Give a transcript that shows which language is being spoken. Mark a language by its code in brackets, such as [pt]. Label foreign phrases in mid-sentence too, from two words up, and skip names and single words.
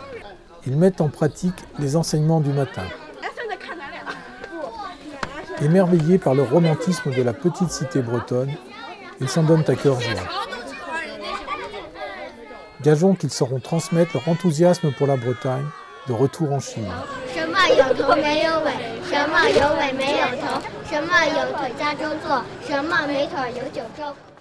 [fr] Ils mettent en pratique les enseignements du matin. Émerveillés par le romantisme de la petite cité bretonne, ils s'en donnent à cœur joie. Gageons qu'ils sauront transmettre leur enthousiasme pour la Bretagne de retour en Chine. [zh] 什么有头没有尾，什么有尾没有头，什么有腿加周坐，什么没腿有九州。